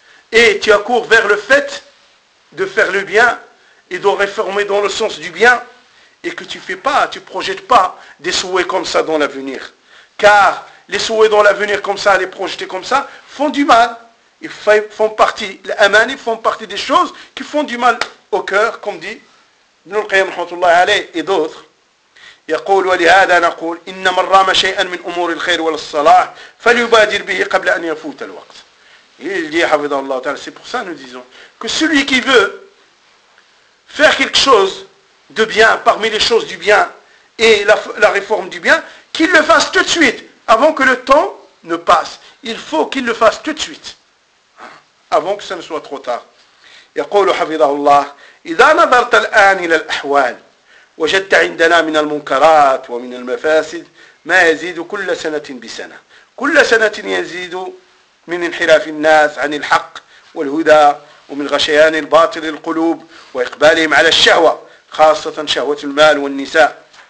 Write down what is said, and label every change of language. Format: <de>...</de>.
<fr>Et tu accours vers le fait de faire le bien et de réformer dans le sens du bien, et que tu ne fais pas, tu ne projettes pas des souhaits comme ça dans l'avenir. Car les souhaits dans l'avenir comme ça, les projeter comme ça, font du mal. Ils font partie, les amani font partie des choses qui font du mal au cœur, comme dit Ibn al-Qayyim rahmatullah alayh et d'autres.</fr> <ar>يقول ولهذا نقول إن من رام شيئا من أمور الخير والصلاح فليبادر به قبل أن يفوت الوقت.</ar> <fr>Il dit, Hafidhahullah Ta'ala, c'est pour ça que nous disons que celui qui veut faire quelque chose de bien parmi les choses du bien et la réforme du bien, qu'il le fasse tout de suite avant que le temps ne passe. Il faut qu'il le fasse tout de suite avant que ça ne soit trop tard.</fr> <ar>يقول Hafidhahullah إذا نظرت الآن إلى الأحوال وجدت عندنا من المنكرات ومن المفاسد ما يزيد كل سنة بسنة كل سنة يزيد من انحراف الناس عن الحق والهدى ومن غشيان الباطل القلوب وإقبالهم على الشهوة خاصة شهوة المال والنساء</ar>